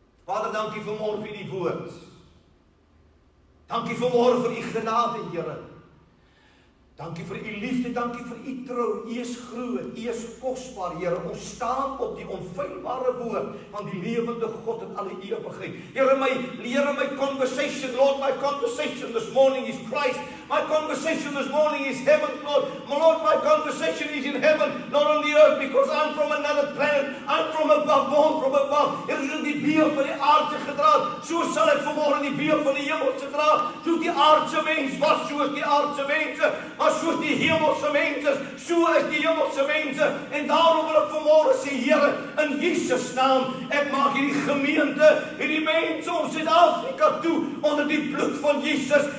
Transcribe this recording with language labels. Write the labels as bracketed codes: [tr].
[af] Vader, dankie vanmôre vir die woord. Dankie vanmôre vir u genade, Here. Dankie vir u liefde, dankie vir u trou. U is groot, u is kosbaar, Here. Ons staan op die onfeilbare woord van die lewende God in alle ewigheid. [en] Here, my conversation, Lord, my conversation this morning is Christ. My conversation this morning is heaven, Lord. Lord, my conversation is in heaven, not on the earth, because I'm from another planet. I'm from above, born from above. [af] Here is in die beeld van die aardse gedra. So sal ek vanmôre in die beeld van die hemelse dra. Soos die aardse mens was, so is die aardse mense. Maar soos die hemelse mense, so is die hemelse mense. En daarom wil ek vanmôre sê, Here, in Jesus naam, ek maak hierdie gemeente, hierdie mense om Suid-Afrika toe onder die bloed van Jesus.